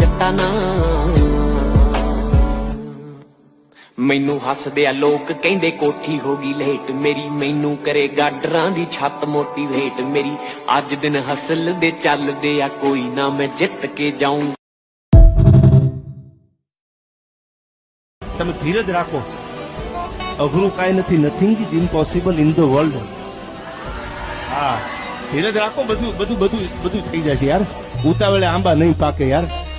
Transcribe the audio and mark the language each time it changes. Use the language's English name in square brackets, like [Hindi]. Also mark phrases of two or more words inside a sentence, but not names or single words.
[Punjabi] ਨਾ ਮੈਨੂੰ ਹੱਸਦੇ ਆ ਲੋਕ ਕਹਿੰਦੇ ਕੋਠੀ ਹੋ ਗਈ ਲੇਟ ਮੇਰੀ ਮੈਨੂੰ ਕਰੇ ਗਾਡਰਾਂ ਦੀ ਛੱਤ ਮੋਟੀਵੇਟ ਮੇਰੀ ਅੱਜ ਦਿਨ ਹਸਲ ਦੇ ਚੱਲਦੇ ਆ ਕੋਈ ਨਾ ਮੈਂ ਜਿੱਤ ਕੇ ਜਾਊਂ [Gujarati] તમે ધીરજ રાખો અઘરું કાંઈ નથી [English] nothing is impossible in the world [Gujarati] હા ધીરજ રાખો બધું થઈ જશે યાર ઉતાવળે આંબા નહીં પાકે યાર